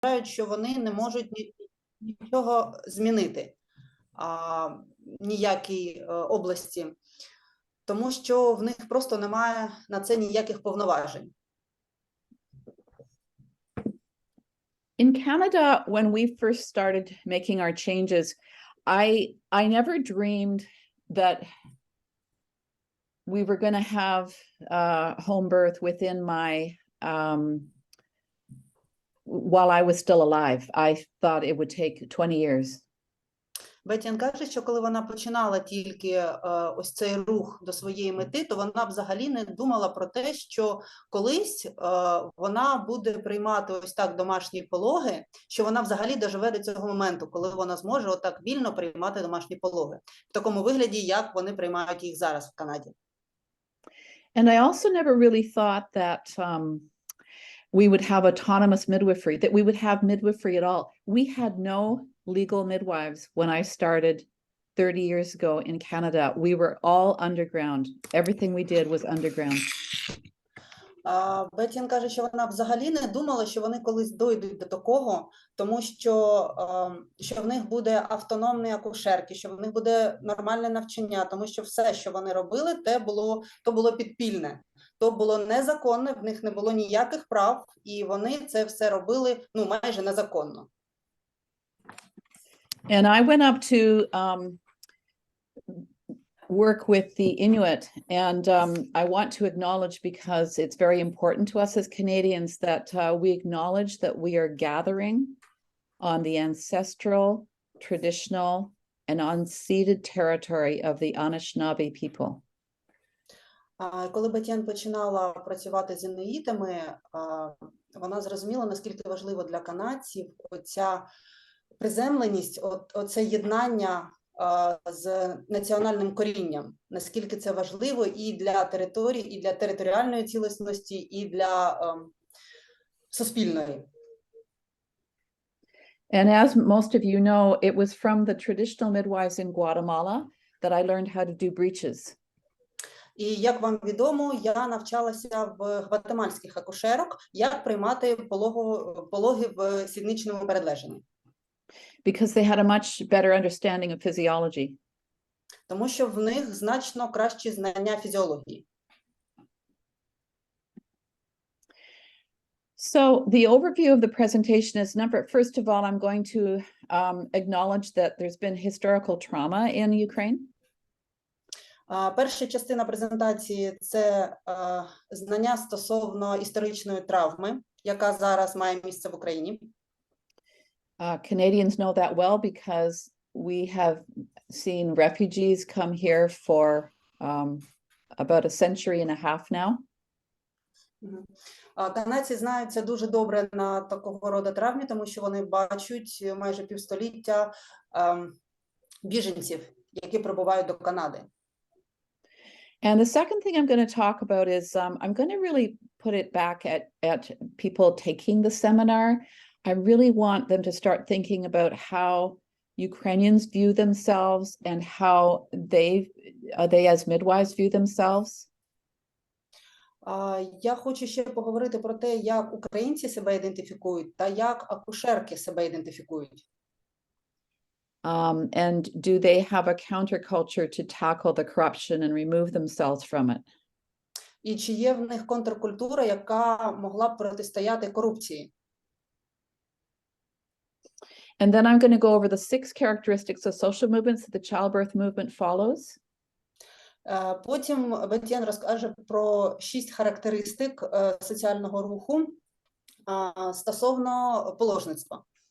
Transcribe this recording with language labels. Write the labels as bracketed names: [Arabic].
[Ukrainian] вважають, що вони не можуть нічого змінити, ніякій області, тому що в них просто немає на це ніяких повноважень. [English] In Canada, when we first started making our changes, I never dreamed that we were going to have home birth within my while I was still alive. I thought it would take 20 years. [Ukrainian] Бетті-Енн каже, що коли вона починала тільки ось цей рух до своєї мети, то вона взагалі не думала про те, що колись вона буде приймати ось так домашні пологи, що вона взагалі доживе до цього моменту, коли вона зможе отак вільно приймати домашні пологи. В такому вигляді, як вони приймають їх зараз в Канаді. [English] And I also never really thought that we would have autonomous midwifery, that we would have midwifery at all. We had no legal midwives when I started 30 years ago in Canada. We were all underground. Everything we did was underground. [Ukrainian] Бетті-Енн каже, що вона взагалі не думала, що вони колись дойдуть до такого, тому що в них буде автономні акушерки, що в них буде нормальне навчання, тому що все, що вони робили, то було підпільне. То було незаконне, в них не було ніяких прав, і вони це все робили, майже незаконно. [English] And I went up to work with the Inuit, and I want to acknowledge, because it's very important to us as Canadians, that we acknowledge that we are gathering on the ancestral, traditional, and unceded territory of the Anishinaabe people. [Ukrainian] Коли Бетті-Енн починала працювати з інуїтами, вона зрозуміла, наскільки важливо для канадців оця приземленість, оце єднання з національним корінням, наскільки це важливо і для території, і для територіальної цілісності, і для суспільної. [English] And as most of you know, it was from the traditional midwives in Guatemala that I learned how to do breeches. [Ukrainian] І, як вам відомо, я навчалася в гватемальських акушерок, як приймати пологи в сідничному передлеженні. [English] Because they had a much better understanding of physiology. [Ukrainian] Тому що в них значно кращі знання фізіології. [English] So the overview of the presentation is first of all, I'm going to acknowledge that there's been historical trauma in Ukraine. [Ukrainian] Перша частина презентації – це знання стосовно історичної травми, яка зараз має місце в Україні. [English] Canadians know that well because we have seen refugees come here for about a century and a half now. [Ukrainian] Канадці знають це дуже добре на такого роду травмі, тому що вони бачать майже півстоліття біженців, які прибувають до Канади. [English] And the second thing I'm going to talk about is I'm going to really put it back at people taking the seminar. I really want them to start thinking about how Ukrainians view themselves and how they as midwives view themselves. [Ukrainian] Я хочу ще поговорити про те, як українці себе ідентифікують та як акушерки себе ідентифікують. [English] And do they have a counterculture to tackle the corruption and remove themselves from it? [Ukrainian] І чи є в них контркультура, яка могла б протистояти корупції? [English] And then I'm going to go over the 6 characteristics of social movements that the childbirth movement follows. [Ukrainian] Потім Бетті-Енн розкаже про 6 характеристик соціального руху стосовно положництва.